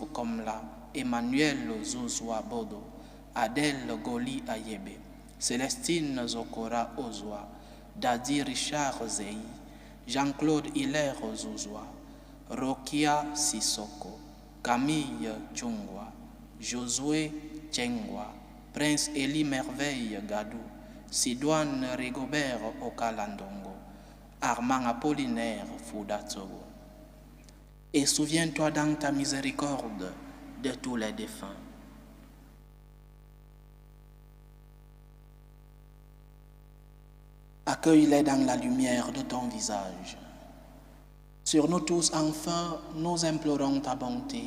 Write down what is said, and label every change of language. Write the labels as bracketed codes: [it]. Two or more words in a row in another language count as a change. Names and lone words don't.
[fr] Komla, Emmanuel Zouzoua Bodo, Adèle Goli Ayebe, Célestine Zokora Ozwa, Dadi Richard Zei, Jean-Claude Hilaire Zouzoua, Rokia Sissoko, Camille Tchungwa, Josué Tchengwa, Prince Elie Merveille Gadou, Sidoine Rigobert Okalandongo, Armand Apollinaire Foudatsogo. Et souviens-toi dans ta miséricorde de tous les défunts. Accueille-les dans la lumière de ton visage. Sur nous tous, enfin, nous implorons ta bonté.